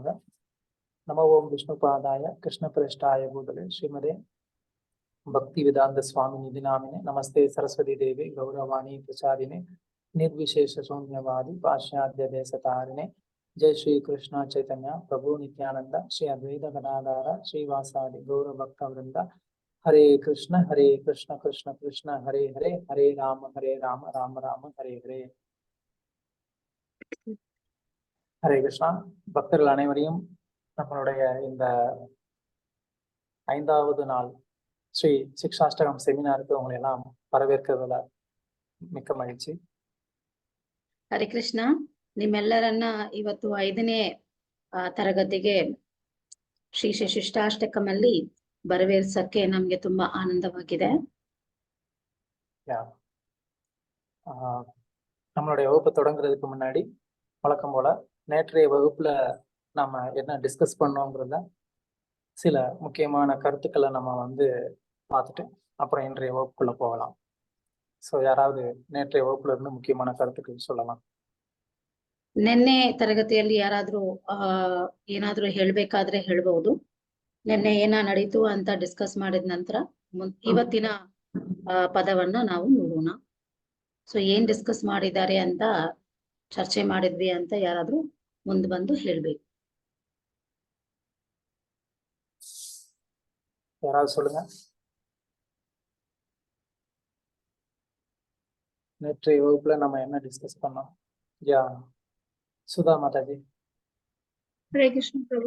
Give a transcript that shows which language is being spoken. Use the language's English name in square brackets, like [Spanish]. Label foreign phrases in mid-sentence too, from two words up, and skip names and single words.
[Sanskrit] नमो ओं विष्णुपादाय कृष्णप्रेष्ठाय भूतले श्रीमते भक्तिवेदांत स्वामिनिधि नामिने नमस्ते सरस्वती देवी गौरवाणी प्रचारिणे निर्विशेष शून्यवादी पाश्चात्य देशतारिणे. जय श्री कृष्ण चैतन्य प्रभु नित्यानंद श्री अद्वैत गदाधर श्रीवासादि गौर भक्त वृंद. हरे कृष्ण कृष्ण कृष्ण हरे हरे हरे राम राम राम हरे हरे. [Tamil] ஹரே கிருஷ்ணா. பக்தர்கள் அனைவரையும் நம்மளுடைய இந்த 5வது நாள் ஸ்ரீ சிக்ஷாஷ்டகம் செமினாருக்கு உங்களை எல்லாம் வரவேற்கிறதுல மிக்க மகிழ்ச்சி. [Kannada] ಹರೇ ಕೃಷ್ಣ. ನಿಮ್ಮೆಲ್ಲರನ್ನ ಇವತ್ತು 5ನೇ ತರಗತಿಗೆ ಶ್ರೀ ಶಿಷ್ಟಾಷ್ಟಕಮಲ್ಲಿ ಬರವೇರ್ಸಕ್ಕೆ ನಮ್ಗೆ ತುಂಬಾ ಆನಂದವಾಗಿದೆ. [Tamil] நம்மளுடைய வகுப்பு தொடங்குறதுக்கு முன்னாடி வழக்கம் போல நேற்றைய வகுப்புல நம்ம என்ன டிஸ்கஸ் பண்ணோங்கிறத சில முக்கியமான கருத்துக்களை நம்ம பார்த்துட்டு அப்புறம் இன்றைய வகுப்புக்குள்ள போகலாம். ஸோ யாராவது நேற்றைய வகுப்புல இருந்து முக்கியமான கருத்துக்கள் சொல்லலாம். [Kannada] ನಿನ್ನೆ ತರಗತಿಯಲ್ಲಿ ಯಾರಾದ್ರೂ ಏನಾದ್ರೂ ಹೇಳ್ಬೇಕಾದ್ರೆ ಹೇಳ್ಬಹುದು. ನಿನ್ನೆ ಏನ ನಡೀತು ಅಂತ ಡಿಸ್ಕಸ್ ಮಾಡಿದ ನಂತರ ಇವತ್ತಿನ ಪದವನ್ನ ನಾವು ನೋಡೋಣ. ಸೊ ಏನ್ ಡಿಸ್ಕಸ್ ಮಾಡಿದ್ದಾರೆ ಅಂತ ಚರ್ಚೆ ಮಾಡಿದ್ವಿ ಅಂತ ಯಾರಾದ್ರೂ ಮುಂದೆ ಬಂದು ಹೇಳ್ಬೇಕು. [Tamil] யாராவது சொல்லுங்க. நேற்றைய வகுப்புல நம்ம என்ன டிஸ்கஸ் பண்ணோம்? சுதா மாதாஜி. ஹரே கிருஷ்ண பிரபு.